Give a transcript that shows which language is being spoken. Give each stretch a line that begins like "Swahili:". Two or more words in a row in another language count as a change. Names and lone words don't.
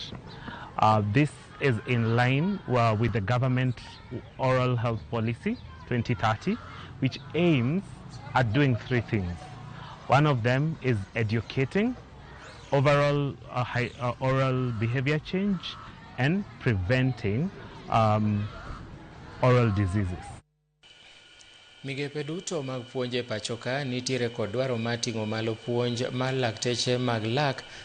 English: This is in line with the government oral health policy 2030, which aims at doing 3 things. One of them is educating, overall oral behavior change, and preventing oral diseases.
Luo (Kenya and Tanzania): Migepe duto mag puonj e pachoka nitiere kod dwaro mar ting'o malo puonj mar lakteche mag lak